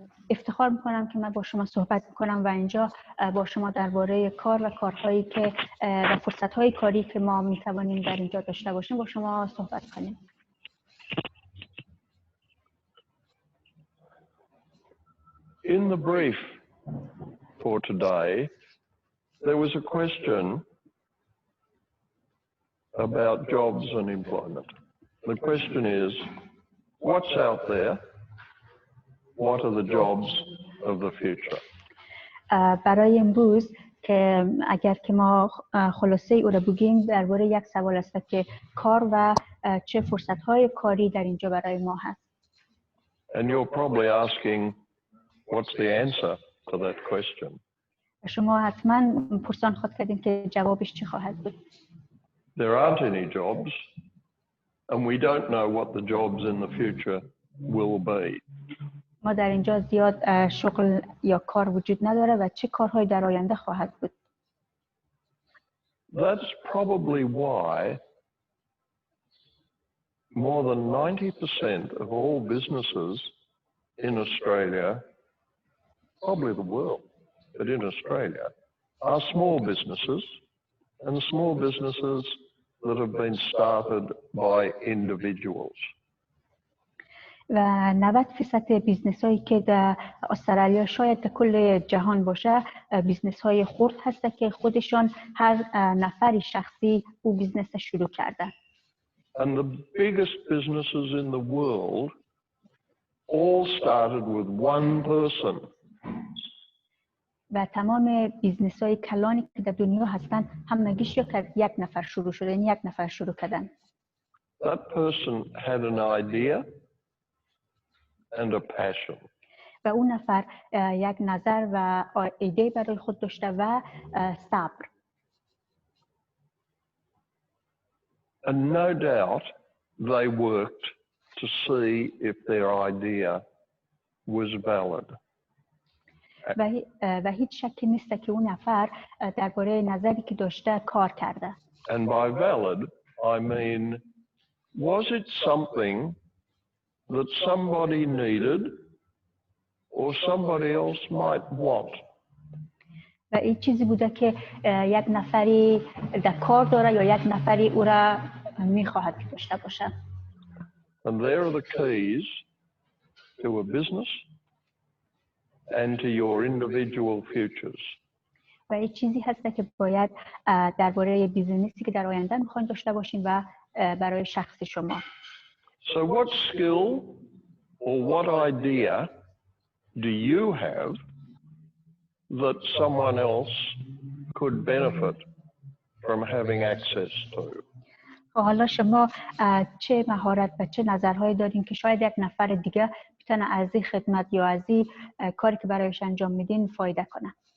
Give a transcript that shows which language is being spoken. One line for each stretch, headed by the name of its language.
Persian: افتخار میکنم که من با شما صحبت میکنم و اینجا با شما درباره کار و کارهایی که و فرصتهای کاری که ما میتوانیم در اینجا داشته باشیم با شما صحبت کنیم.
English: In the brief for today, there was a question about jobs and employment. The question is, what's out there? What are the jobs of the future?
Persian: برای امروز که اگر که ما خلاصه او را بگیم درباره یک سوال است که کار و چه فرصت‌های کاری در اینجا برای ما هست.
English: And you're probably asking, what's the answer to that question?
Persian: شما حتما پرسان خود کردین که جوابش چی خواهد بود.
English: There aren't any jobs, and we don't know what the jobs in the future will be.
Persian: ما در اینجا زیاد شغل یا کار وجود نداره و چه کارهایی در آینده خواهد بود.
English: That's probably why more than 90% of all businesses in Australia, probably the world, but in Australia, are small businesses, and small businesses that have been started by individuals.
Persian: و 90% بیزنس هایی که در استرالیا شاید در کل جهان باشه بیزنس های خرد هسته که خودشان هر نفری شخصی او بیزنس شروع کرده.
English: And the biggest businesses in the world all started with one person.
Persian: و تمام بیزنس های کلانی که در دنیا هستن همگیش یک نفر شروع شده، یعنی یک نفر شروع کردن.
English: That person had an idea and a passion.
Persian: و اون نفر یک نظر و ایده برای خود داشته و صبر.
English: And no doubt they worked to see if their idea was valid.
Persian: و هیچ شکی نیست که اون نفر درباره نظری که داشته کار کرده.
English: And by valid, I mean, was it something that somebody needed or somebody else might want?
Persian: و این چیزی بوده که یک نفری در کار داره یا یک نفری او را میخواهد که داشته باشه.
English: And there are the keys to a business and to your individual futures.
Persian: و این چیزی هست که باید درباره بیزنسی که در آینده میخواین داشته باشین و برای شخص شما.
English: So what skill or what idea do you have that someone else could benefit from having access to?
Persian: حالا شما چه مهارت و چه نظرهایی دارین که شاید یک نفر دیگه بتونه از این خدمت یا از این کاری که برایش انجام میدین فایده کنه.